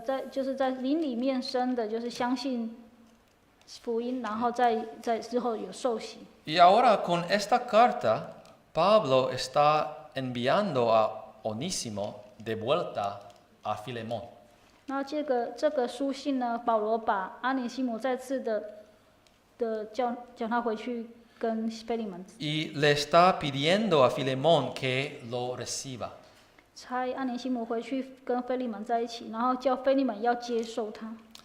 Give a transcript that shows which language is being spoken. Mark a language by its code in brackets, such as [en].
[zh] 就是在灵里面生的，就是相信福音，然后在之后有受洗。 [es] Y ahora con esta carta, Pablo está enviando a Onésimo de vuelta a Filemón. [zh] 那这个书信呢，保罗把阿尼西姆再次的叫他回去跟腓利门， [es] Y le está pidiendo a Filemón que lo reciba. [zh] 差阿尼西姆回去跟腓利门在一起，然后叫腓利门要接受他。